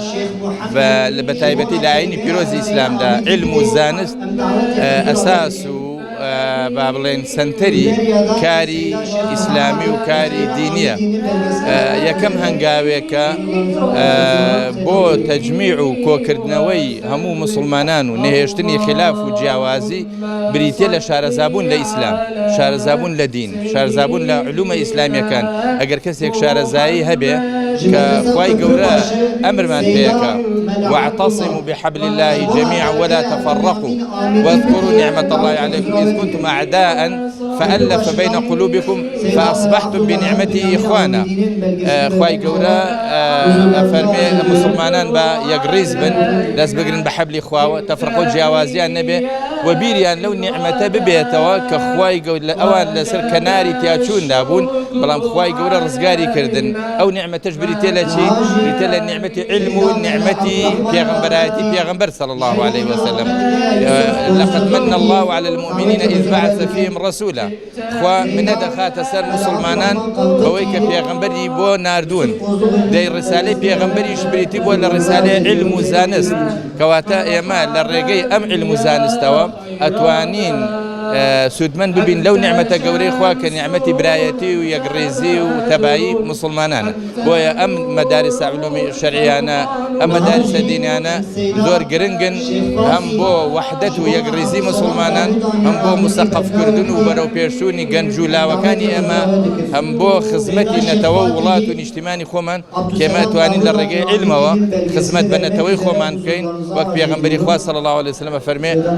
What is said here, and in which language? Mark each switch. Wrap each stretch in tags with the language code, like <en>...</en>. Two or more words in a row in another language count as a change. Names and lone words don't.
<ku>بە تایبەتی لە ئاینی پیرۆزی ئیسلامدا علم و زانست ئەساس و با بڵێن سنتەری کاری ئیسلامی و کاری دینیە یەکەم هەنگاوێکە بۆ تەجمیع و کۆکردنەوەی هەموو مسلمانان و نەهێشتنی خلاف و جیاوازی بریتێ لە شارەزابوون لە ئیسلام شارەزابوون لە دین شارەزابوون لە علومە ئیسلامیەکان ئەگەر کەسێک شارەزایی هەبێ کە خوای گەورە ئەمرمان پێەکە</ku> <ar>واعتصموا بحبل الله جميعا ولا تفرقوا واذكروا نعمة الله عليكم إذ كنتم أعداء فألف بين قلوبكم فأصبحتم بنعمته إخوانا</ar> <ku>خوای گەورە ئەفەرمێ مسلمانان بە یەکڕیز بن دەست بگرن بە حەبلی خواوە تەفرقە و جیاوازیان نەبێ و بیریان لەو نیعمەتە ببێتەوە کە خوای گەورە ئەوان لەسەر کەناری تیاچووندا بوون بەڵام خوای گەورە ڕزگاری کردن ئەو نیعمەتەش بریتێ لە چی؟ بریتێ لە نیعمەتی علم و نیعمەتی پێغەمبەرایەتی پێغەمبەر</ku> <ar>صلی الله عليه وسلم لقد من الله على المؤمنين إذ بعث فيهم رسولا</ar> <ku>خوا منە دەخاتە سەر مسلمانان بەوەی کە پێغەمبەری بۆ ناردوون دەی ڕسالەی پێغەمبەریش بریتی بۆ لە ڕسالەی علم و زانست کەواتە ئێمە لە ڕێگەی ئەم علم و زانستەوە ئەتوانین سودمەند ببین لەو نیعمەتە گەورەی خوا کە نیعمەتی برایەتی و یەکڕێزی و تەبایی مسلمانانە بۆیە ئەم مەدارسە علومی شەرعیانە ئەم مەدارسە دینیانە زۆر گرنگن هەم بۆ وەحدەت و یەکڕێزی مسلمانان هەم بۆ مسەقەفکردن و بەرەو پێشوونی گەنج و لاوەکانی ئێمە هەم بۆ خزمەتی نەتەوە و وڵات و نیشتیمانی خۆمان کێمە توانین لە ڕێگەی علمەوە خزمەت بە نەتەوەی خۆمان بکەین وەک پێغەمبەری خوا</ku> <ar>صلی الله عليه وسلم</ar> <ku>فەرمێ</ku>